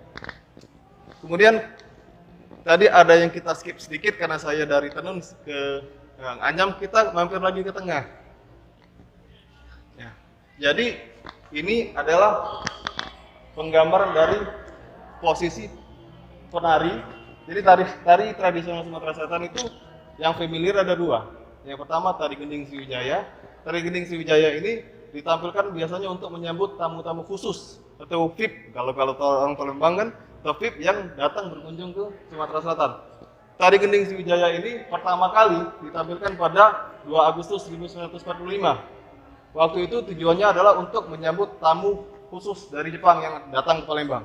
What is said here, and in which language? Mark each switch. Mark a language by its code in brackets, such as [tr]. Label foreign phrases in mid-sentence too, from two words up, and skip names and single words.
[id] Kemudian tadi ada yang kita skip sedikit karena saya dari tenun ke anyam, kita mampir lagi ke tengah. Ya. Jadi ini adalah penggambaran dari posisi penari. Jadi tari tradisional Sumatera Selatan itu yang familiar ada dua. Yang pertama tari gending Sriwijaya. Tari gending Sriwijaya ini ditampilkan biasanya untuk menyambut tamu-tamu khusus atau VIP. Kalau orang Palembang kan, atau VIP yang datang berkunjung ke Sumatera Selatan. Tari gending Sriwijaya ini pertama kali ditampilkan pada 2 Agustus 1945. Waktu itu tujuannya adalah untuk menyambut tamu khusus dari Jepang yang datang ke Palembang.